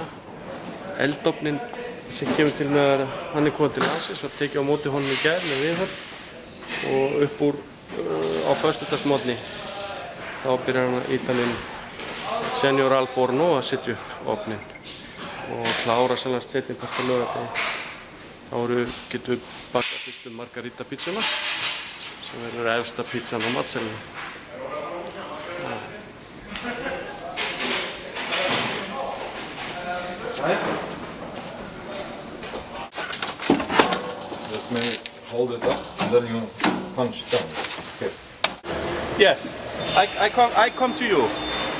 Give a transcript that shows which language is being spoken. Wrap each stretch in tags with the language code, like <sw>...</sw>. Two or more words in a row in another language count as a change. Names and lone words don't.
<is>Eldofninn sem kemur til með að hann er kominn til landsins og tekið á móti honum í gær með viðhöfn og upp úr á föstudagsmorgni þá byrjar hann að Ítalinn Senior Al Forno að setja upp ofninn og klára sannlega seinni part á laugardegi. Þá getum við bakað fyrstu margarita pizzuna sem verður efsta pizzan á matseðlinum.</is> <en>Just maybe hold it up and then you punch down. Okay. Yes, I come to you.</en>